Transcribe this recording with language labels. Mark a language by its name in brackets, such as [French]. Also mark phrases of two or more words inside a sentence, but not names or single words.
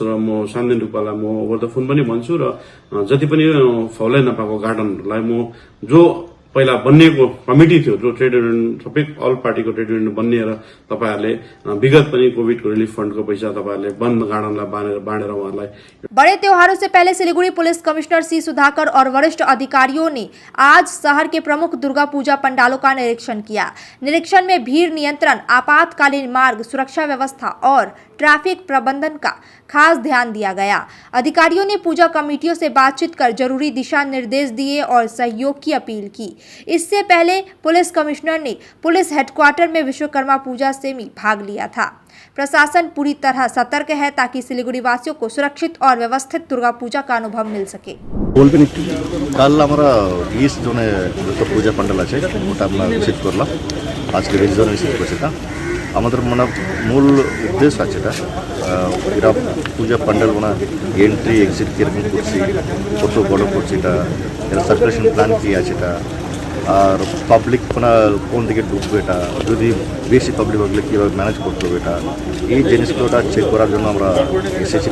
[Nepali] र म सामदेन डुक्पालाई म [English] over the phone [Nepali] पनि भन्छु र जति पनि फौलाइ नपाएको गार्डनहरुलाई म जो पहिला बन्नेको कमिटी थियो, जो [English] trade union [Nepali] सबै अल पार्टीको [English] trade union [Nepali] बन्नेर तपाईहरुले विगत पनि कोभिडको [English] relief fund [Nepali] पैसा तपाईहरुले बन्द गार्डनलाई बाँडेर उहाँलाई। [Hindi] बड़े त्योहारों से पहले सिलीगुड़ी पुलिस कमिश्नर सी सुधाकर और वरिष्ठ अधिकारियों ने आज शहर के प्रमुख दुर्गा पूजा पंडालों का निरीक्षण किया। निरीक्षण में भीड़ नियंत्रण, आपातकालीन मार्ग सुरक्षा व्यवस्था और ट्रैफिक प्रबंधन का खास ध्यान दिया गया। अधिकारियों ने पूजा कमेटियों से बातचीत कर जरूरी दिशा निर्देश दिए और सहयोग की अपील की। इससे पहले पुलिस कमिश्नर ने पुलिस हेडक्वार्टर में विश्वकर्मा पूजा से भी भाग लिया था। प्रशासन पूरी तरह सतर्क है ताकि सिलीगुड़ी वासियों को सुरक्षित और व्यवस्थित दुर्गा पूजा का अनुभव मिल सके। कल हमारा 20 जून पूजा पंडाल [Bangla] আছে ওটা আমরা ভিজিট করলাম। আজকে [English] reserve visit [Bangla] করেছি। আমাদের মানে মূল উদ্দেশ্য আছে এটা এরা পূজা প্যান্ডেল মানে [English] entry exit [Bangla] কীরকম করছি, কত বড় করছি, এটা এর [English] circulation plan [Bangla] কী আছে এটা, আর পাবলিক মানে কোন দিকে ঢুকবে, এটা যদি বেশি পাবলিক হলে কীভাবে ম্যানেজ করতে হবে, এটা এই জিনিসগুলোটা চেক করার জন্য আমরা এসেছি।